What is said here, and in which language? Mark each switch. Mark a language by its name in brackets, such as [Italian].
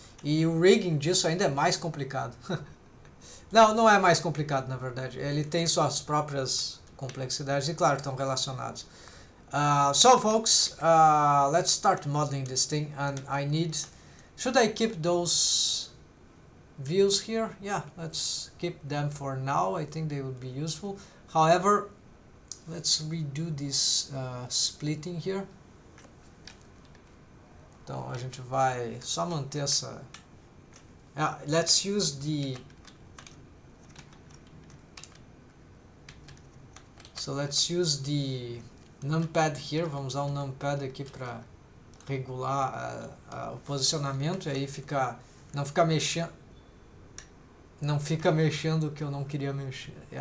[Portuguese] E o rigging disso ainda é mais complicado. Não é mais complicado, na verdade. Ele tem suas próprias complexidades e, claro, estão relacionados. [English] So, folks, let's start modeling this thing. And should I keep those views here? Yeah, let's keep them for now. I think they would be useful. However, let's redo this splitting here. [Portuguese] Então a gente vai só manter essa. [English] Let's use the. So let's use the numpad here. [Portuguese] Vamos usar o numpad aqui para regular o posicionamento e aí não fica mexendo o que eu não queria mexer.